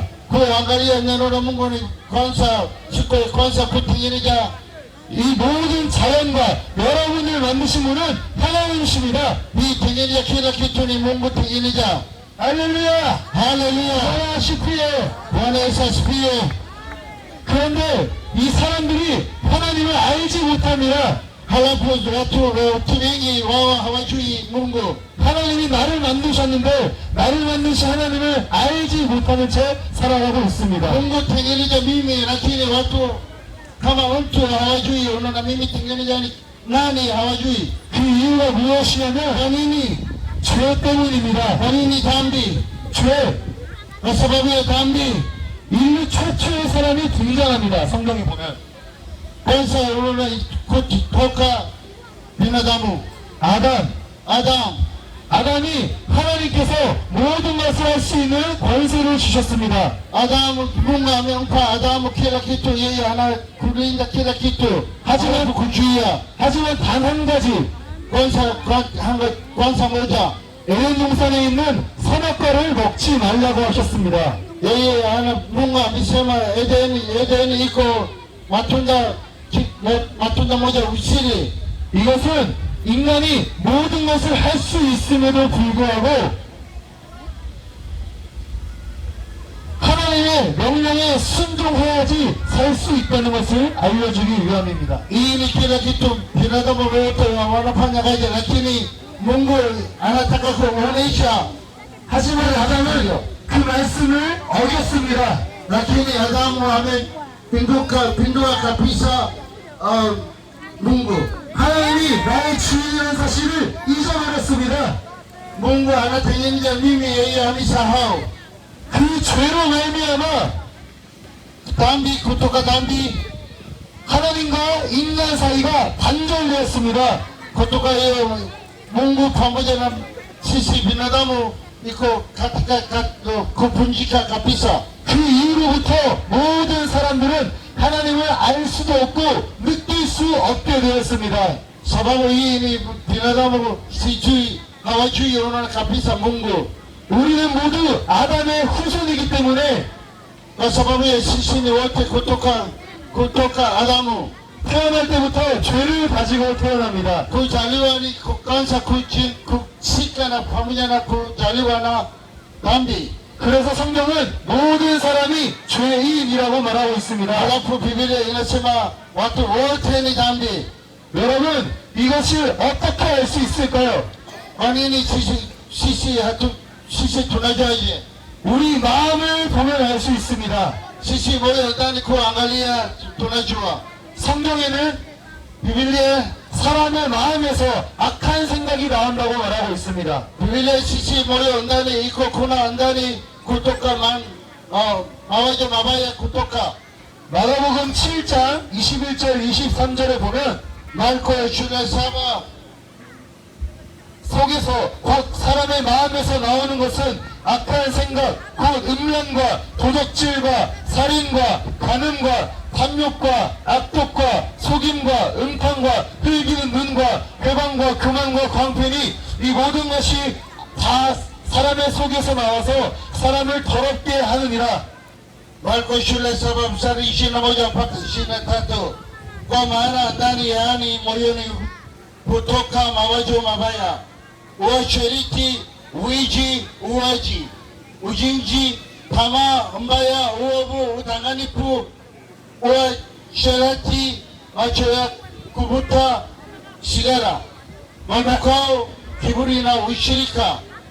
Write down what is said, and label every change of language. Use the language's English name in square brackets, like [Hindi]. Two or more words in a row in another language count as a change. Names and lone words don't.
[Swahili] Kuangalia neno la Mungu ni siku ya kwanza kutengeneza. [Korean] 이 모든 자연과 여러분을 만드신 분은 하나님이십니다. [Swahili] Hii tengeneza kila kitu ni Mungu tengeneza. [Korean] 할렐루야! [Swahili] Haleluya. [Korean] 하나 싶으요. [Swahili] Bwana Yesu asifiwe. [Korean] 그런데 이 사람들이 하나님을 알지 못합니다. [Swahili] halafu watu wengi wao hawajui Mungu. [Korean] 하나님이 나를 만드셨는데 나를 만드신 하나님을 알지 못하는 채 살아가고 있습니다. [Swahili] Mungu tengeneza mimi, lakini watu kama mtu hawajui. Unaona, mimi tengeneza nani hawajui. [Korean] 그 이유가 무엇이냐면 [Swahili] Kwa nini? [Korean] 죄 때문입니다. [Swahili] Kwa nini dhambi? [Korean] 죄. [Swahili] Kwa sababu ya dhambi. [Korean] 인류 최초의 사람이 등장합니다. 성경에 보면 [Swahili] Kwanza unaona kutoka binadamu [Korean] 아담. [Swahili] Adam. [Korean] 아담이 하나님께서 모든 것을 할 수 있는 권세를 주셨습니다. [Swahili] Mungu amempa Adamu kila kitu, yeye anakulinda kila kitu. [Korean] 하지만 [Swahili] kuzuia. [Korean] 하지만 단 한 가지 [Swahili] kwanza moja, [Korean] 에덴 동산에 있는 선악과를 먹지 말라고 하셨습니다. [Swahili] Mungu amesema Edeni iko matunda moja usili. [Korean] 이것은 인간이 모든 것을 할 수 있음에도 불구하고 하나님의 명령에 순종해야지 살 수 있다는 것을 알려주기 위함입니다. [Swahili] Hii ni kila kitu binadamu wote wanafanya kazi, lakini Mungu anataka kuonyesha. [Korean] 하지만 아담은 그 말씀을 어겼습니다. [Swahili] Lakini Adamu amepindua kabisa Mungu. [Korean] 하나님이 나의 주인이라는 사실을 잊어버렸습니다. [Swahili] Mungu anatengeneza mimi, yeye amesahau. [Korean] 그 죄로 말미암아 [Swahili] Dhambi, kutoka dhambi, [Korean] 하나님과 인간 사이가 단절되었습니다. [Swahili] kutoka hiyo Mungu pamoja na sisi binadamu iko katika kuvunjika kabisa. [Korean] 그 이후로부터 모든 사람들은 하나님을 알 수도 없고 느낄 수 없게 되었습니다. [Swahili] Sababu hii ni binadamu hawajui unaona kabisa Mungu. [Korean] 우리는 모두 아담의 후손이기 때문에 [Swahili] Kwa sababu ya sisi ni wote kutoka Adamu. [Korean] 태어날 때부터 죄를 가지고 태어납니다. [Swahili] Kuzaliwa ni kwanza kushika na pamoja na kuzaliwa na dhambi. [Korean] 그래서 성경은 모든 사람이 죄인이라고 말하고 있습니다. [Swahili] Halafu Biblia inasema watu wote ni dhambi. [Korean] 여러분, 이것을 어떻게 알 수 있을까요? [Swahili] Kwa nini sisi tunajuaje? [Korean] 우리 마음을 보면 알 수 있습니다. [Swahili] Sisi moyo ndani kuangalia tunajua. [Korean] 성경에는 [Swahili] Biblia [Korean] 사람의 마음에서 악한 생각이 나온다고 말하고 있습니다. [Swahili] Biblia sisi moyo ndani iko kuna ndani kutoka mawazo mabaya kutoka. [Korean] 마가복음 7장 21절 23절에 보면 [Swahili] Marko shule 7 [Korean] 속에서 곧 사람의 마음에서 나오는 것은 악한 생각, 곧 음란과 도적질과 살인과 간음과 탐욕과 악독과 속임과 음탕과 흘기는 눈과 회방과 교만과 광팬이 이 모든 것이 다 사람의 속에서 나와서 사람을 더럽게 하느니라. [Swahili] Marko shule 7 mstari 21 mpaka 23. Kwa maana ndani yaani moyoni kutoka mawazo mabaya, uasherati, wizi, uaji, ujinji, tamaa mbaya, uovu, udanganyifu, uasherati, macho ya kuvuta sigara, manukato, kiburi na ushirika.